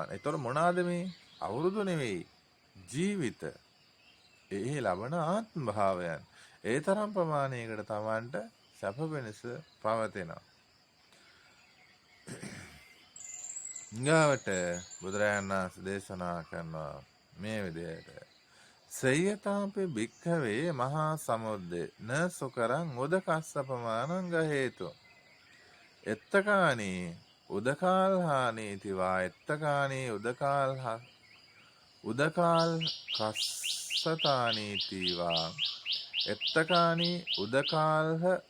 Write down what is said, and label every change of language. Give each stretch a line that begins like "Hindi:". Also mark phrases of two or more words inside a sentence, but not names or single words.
Sinhala: ඒතර මොනවාද මේ? අවුරුදු නෙවෙයි. ජීවිත. ඒ ලබන ආත්ම භාවයන්. ඒ තරම් ප්‍රමාණයකට තමන්ට සැප වෙනස පවතිනවා. ඊගාවට බුදුරජාණන් වහන්සේ දේශනා කරනවා මේ විදිහට.
Pali: සය්‍යතාපේ භික්ඛවේ මහා සමුද්දේ න සුකරං උදකස්සපමානං ගහේතු. එත්තකානී උදකාල්හානීති වා එත්තකානී උදකාල් කස්සතානීති වා එත්තකානී උදකාල්හ